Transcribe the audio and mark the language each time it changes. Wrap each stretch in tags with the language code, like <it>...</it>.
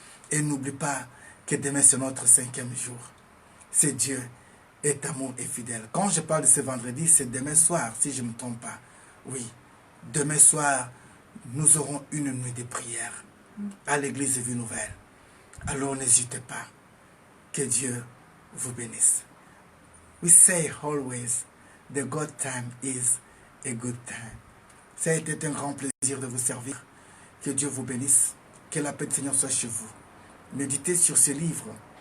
<fr>Et n'oublie pas que demain c'est notre 5e jour. C'est Dieu est amour et fidèle. Quand je parle de ce vendredi, c'est demain soir, si je ne me trompe pas. Oui, demain soir, nous aurons une nuit de prière à l'église Vie Nouvelle. Alors n'hésitez pas. Que Dieu vous bénisse.</fr> <en>We say always, the good time is a good time.</en> <fr>Ça a été un grand plaisir de vous servir. Que Dieu vous bénisse. Que la paix du Seigneur soit chez vous. Méditez sur ce livre</fr>